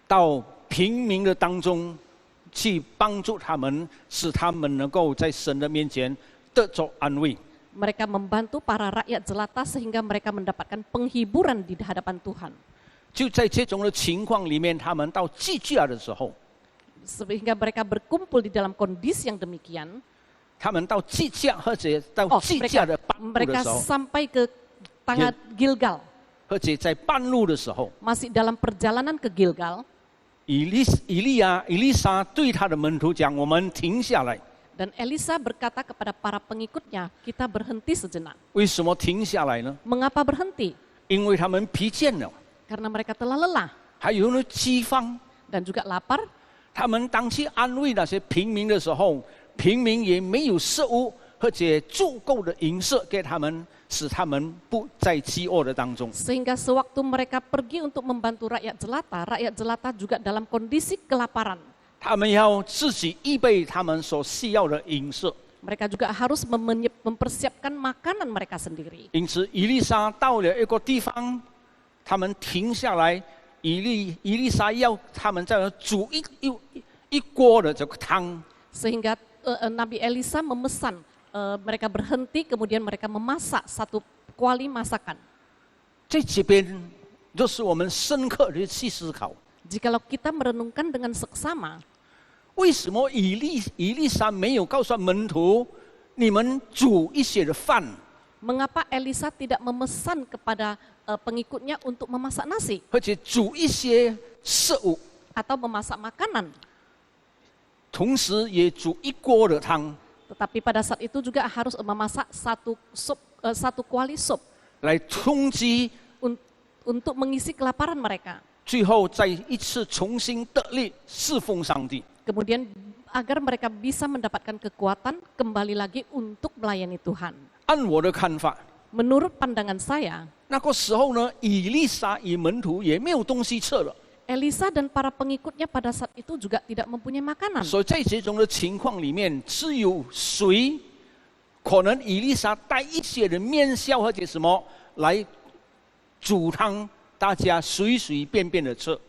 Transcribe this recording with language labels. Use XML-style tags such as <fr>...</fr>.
<zh>到平民的当中去帮助他们，使他们能够在神的面前得着安慰。</zh> <id>Mereka membantu para rakyat jelata sehingga mereka mendapatkan penghiburan di hadapan Tuhan.</id> <zh>就在这种的情况里面，他们到基甲的时候，</zh> <id>Sehingga mereka berkumpul di dalam kondisi yang demikian.</id> <zh>他们到基甲或者到基甲的半路的</zh> <id>mereka</id> <zh>时候，</zh> <id>sampai ke tangan Gilgal.</id> <zh>或者在半路的时候，</zh> <id>Masih dalam perjalanan ke Gilgal,</id> <zh>以利沙对他的门徒讲：“我们停下来。</zh> <id>dan Elisa berkata kepada para pengikutnya, kita berhenti sejenak.</id> <zh>为什么停下来呢？</zh> <id>Mengapa berhenti?</id> <zh>因为他们疲倦了，</zh> <id>Karena mereka telah lelah</id> <zh>还有呢饥荒。</zh> <id>dan juga lapar.</id> <zh>他们当去安慰那些平民的时候，平民也没有食物或者足够的饮食给他们，使他们不在饥饿的当中。</zh> <id>Sehingga sewaktu mereka pergi untuk membantu rakyat jelata juga dalam kondisi kelaparan.</id> <zh>他们要自己预备他们所需要的饮食。</zh> <id>Mereka juga harus mempersiapkan makanan mereka sendiri.</id> <zh>因此，以利沙到了一个地方，他们停下来。以利沙要他们在那煮一锅的这个汤。</zh> <id>Sehingga Nabi Elisa memesan mereka berhenti, kemudian mereka memasak satu kuali masakan.</id> <zh>在这边，若是我们深刻的去思考，</zh> <id>Jikalau kita merenungkan dengan seksama,</id> <zh>为什么以利沙没有告诉门徒，你们煮一些的饭？</zh> <id>mengapa Elisa tidak memesan kepada pengikutnya untuk memasak nasi</id> <zh>或者煮一些食物，</zh> <id>atau memasak makanan?</id> <zh>同时也煮一锅的汤，</zh> <id>Tetapi pada saat itu juga harus memasak satu kuali sup</id> <zh>来充饥，</zh> <id>untuk mengisi kelaparan mereka.</id> <zh>最后再一次重新得力侍奉上帝。</zh> <id>Kemudian agar mereka bisa mendapatkan kekuatan kembali lagi untuk melayani Tuhan.</id> <zh>按我的看法，</zh> <id>Menurut pandangan saya,</id> <zh>那个时候呢，以利沙与门徒也没有东西吃了，</zh> <id>Elisa dan para pengikutnya pada saat itu juga tidak mempunyai makanan.</id> <zh>所以在这种的情况里面，只有水可能以利沙带一些的面笑或者什么来煮汤，大家随随便便的吃。</zh>